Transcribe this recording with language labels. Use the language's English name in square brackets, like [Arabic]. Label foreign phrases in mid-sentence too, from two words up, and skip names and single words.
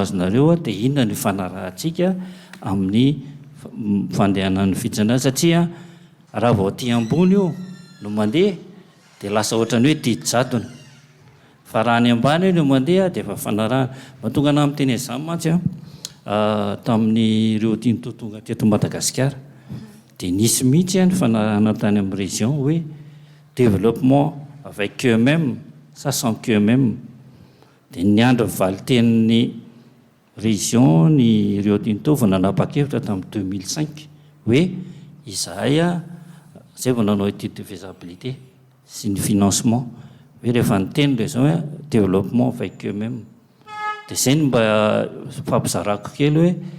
[Malagasy] azonareo a dia inona ny fanarahantsika amin'ny fandehanan'ny fijana satria raha vao aty ambony io no mandeha dia lasa ohatrany hoe didy-jadona fa raha ny ambany no mandeha dia efa fanarahana mahatonga ana amin'ny teny izany mantsy tamin'ny Rio Tinto tonga teto Madagasikara dia nisy mihitsy ny fanarahana tany amin'ny région hoe [French] développement avec QMM [Malagasy] sa [French] sans QMM [Malagasy] dia ny andro valitenin'ny région ny Rio Tinto vao nanapa-kevitra tamin'ny 2005 hoe izahay zay vao nanao [French] étude de faisabilité [Malagasy] sy ny financement hoe rehefa nyteny le zao hoe [French] développement avec QMM [Malagasy] dia zay ny mba fampizarako kely hoe